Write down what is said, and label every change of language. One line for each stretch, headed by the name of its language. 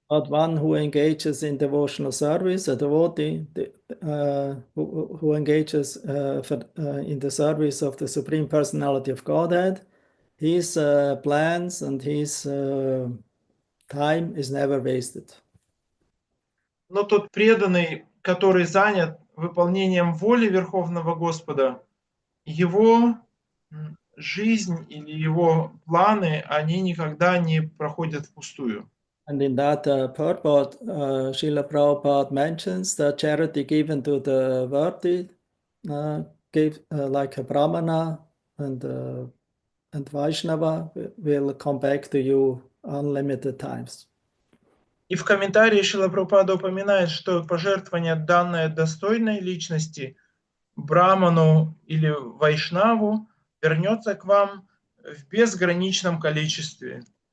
English: But one who engages in devotional service, a devotee who engages in the service of the Supreme Personality of Godhead, his plans and his time is never wasted.
Russian: Но тот преданный, который занят выполнением воли Верховного Господа, его жизнь или его планы, они никогда не проходят впустую.
English: And in that purport, Srila Prabhupada mentions that charity given to the worthy, like a Brahmana and Vaishnava, will come back to you unlimited times.
Russian: И в комментарии Шрила Прабхупада упоминает, что пожертвование, данное достойной личности, браману или вайшнаву, вернется к вам в безграничном количестве.